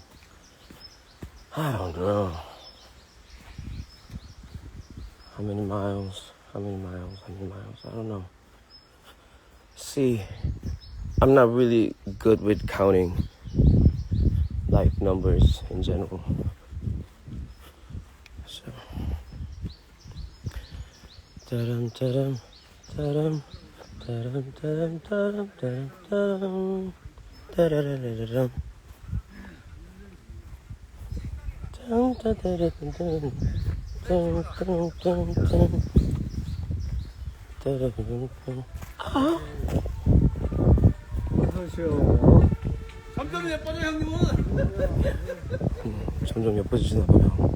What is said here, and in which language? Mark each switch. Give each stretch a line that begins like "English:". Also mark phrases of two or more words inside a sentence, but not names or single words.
English: How many miles? I don't know. See, I'm not really good with counting, like, numbers in general. So, da-dum, da-dum, da-dum, da-dum, da-dum, da-dum, da-dum, da-dum, da-da-da-da-da-dum. Dum, da-da-da-da-dum, dum, dum, dum, dum. Da-da-da-da-dum. 아.
Korean: 어서오세요. 점점 예뻐져 형님은. 점점 예뻐지시나 봐요.